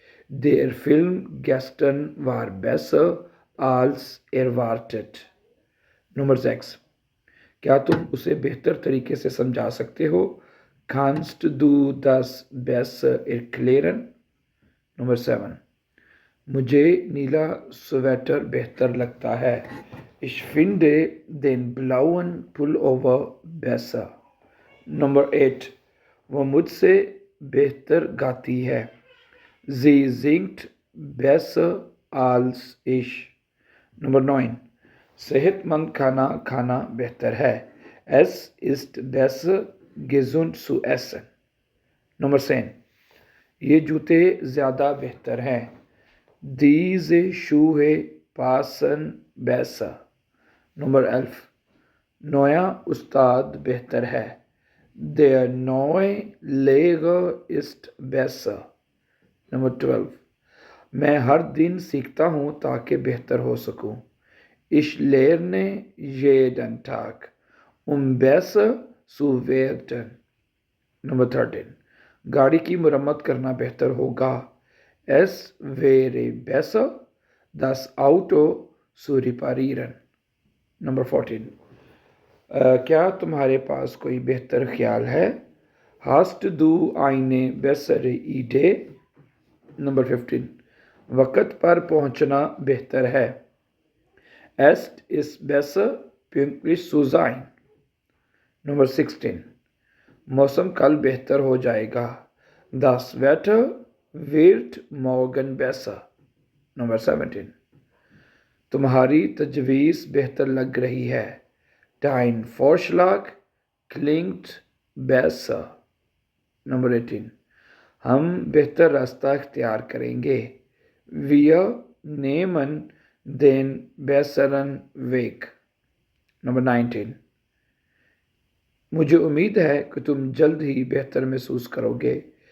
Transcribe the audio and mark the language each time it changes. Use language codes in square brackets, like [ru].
[de] Der Film gestern war besser als erwartet। [hi] Number 6, क्या तुम उसे बेहतर तरीके से समझा सकते हो? [de] Kannst du das besser erklären? [hi] Number 7, मुझे नीला स्वेटर बेहतर लगता है। [de] Ich finde den blauen Pullover besser। [hi] Number 8, वो मुझसे बेहतर गाती है। [de] Sie singt besser als ich। [hi] Number 9, सेहतमंद खाना खाना बेहतर है। [de] Es ist besser gesund zu essen। [hi] Number 10, ये जूते ज़्यादा बेहतर हैं। [de] Diese Schuhe passen besser। [hi] Number 11, नया उस्ताद बेहतर है। [de] Der neue Lehrer ist besser। [hi] Number 12, मैं हर दिन सीखता हूँ ताकि बेहतर हो सकूँ। [de] Ich lerne jeden Tag, besser zu werden। [hi] Number 13, गाड़ी की मरम्मत करना बेहतर होगा। [de] Es wäre besser, das Auto zu reparieren। [hi] Number 14, क्या तुम्हारे पास कोई बेहतर ख्याल है? [de] Hast du eine bessere Idee? [hi] Number 15, वक़्त पर पहुंचना बेहतर है। [de] Es ist besser pünktlich zu sein। [hi] Number 16, मौसम कल बेहतर हो जाएगा। [de] Das Wetter wird morgen besser। [hi] Number 17, तुम्हारी तजवीज़ बेहतर लग रही है। [de] Dein Vorschlag klingt besser। [hi] Number 18, हम बेहतर रास्ता इख्तियार करेंगे। [de] Wir nehmen den besseren Weg। [hi] Number 19, मुझे उम्मीद है कि तुम जल्द ही बेहतर महसूस करोगे।